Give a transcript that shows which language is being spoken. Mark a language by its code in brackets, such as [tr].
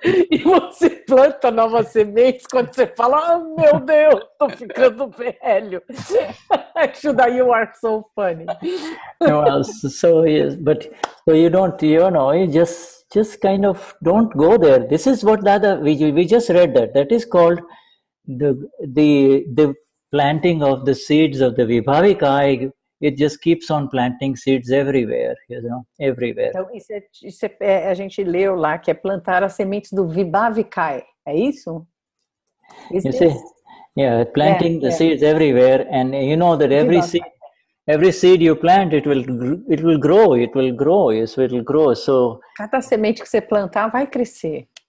[pt] E você planta novas sementes quando você fala, oh meu Deus, tô ficando velho. [en] Shuddha, you are so funny. Well, so yes, but so you don't, you just kind of don't go there. This is what we just read that is called the planting of the seeds of the vibhaavik eye. It just keeps on planting seeds everywhere, everywhere. [pt] Então, isso a gente leu lá, que é plantar as sementes do vibhaavik, é isso? [en] You see, yeah, planting the seeds everywhere, and you know that every seed you plant, it will grow. Yes, it will grow. So [pt] cada semente que você plantar vai crescer.